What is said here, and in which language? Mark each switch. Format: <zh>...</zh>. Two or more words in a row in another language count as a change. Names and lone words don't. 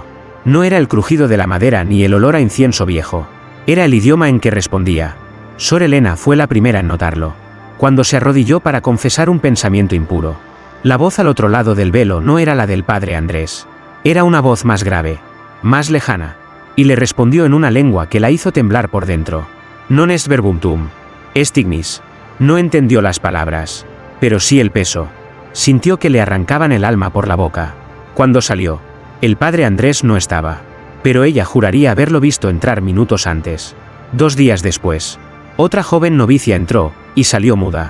<es>No era el crujido de la madera ni el olor a incienso viejo, era el idioma en que respondía. Sor Elena fue la primera en notarlo. cuando se arrodilló para confesar un pensamiento impuro. La voz al otro lado del velo no era la del padre Andrés. Era una voz más grave, más lejana, y le respondió en una lengua que la hizo temblar por dentro.</es> <la>Non est verbum tuum, est ignis.</la> <es>No entendió las palabras, pero sí el peso. Sintió que le arrancaban el alma por la boca. Cuando salió, el padre Andrés no estaba, pero ella juraría haberlo visto entrar minutos antes. 2 días después, otra joven novicia entró, y salió muda.</es>